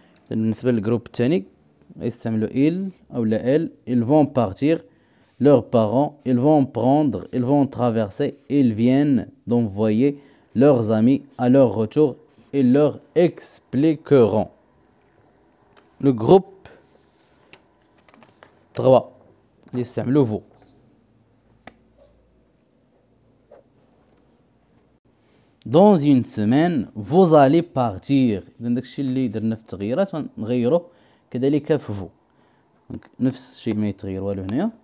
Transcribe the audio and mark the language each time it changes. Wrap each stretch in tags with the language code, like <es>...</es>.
<ar>بالنسبة للجروب الثاني يستعملوا il أو لا elle.</ar> <fr>Ils vont partir. Leurs parents, ils vont prendre, ils vont traverser, ils viennent d'envoyer leurs amis à leur retour, ils leur expliqueront. Le groupe 3</fr> <ar>يستعملوا</ar> <fr>vous. Dans une semaine, vous allez partir.</fr> <ar>إذا داكشي اللي درنا في التغييرات غنغيروه كذلك في vous. نفس الشيء ما يتغير والو هنايا.</ar>